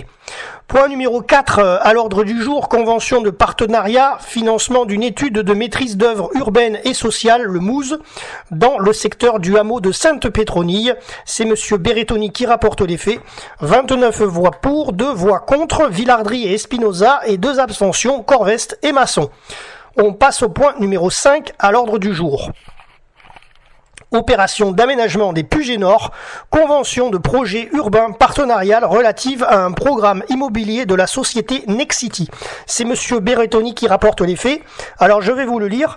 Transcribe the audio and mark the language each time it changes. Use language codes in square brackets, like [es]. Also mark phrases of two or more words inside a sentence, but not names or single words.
[fr] Point numéro 4 à l'ordre du jour, convention de partenariat, financement d'une étude de maîtrise d'œuvre urbaine et sociale, le MOUSE, dans le secteur du hameau de Sainte-Pétronille. C'est Monsieur Berrettoni qui rapporte les faits. 29 voix pour, 2 voix contre, Villardry et Espinosa et 2 abstentions, Corveste et Masson. On passe au point numéro 5 à l'ordre du jour. Opération d'aménagement des Pugets Nord, convention de projet urbain partenarial relative à un programme immobilier de la société Nexity. C'est Monsieur Berrettoni qui rapporte les faits. Alors je vais vous le lire.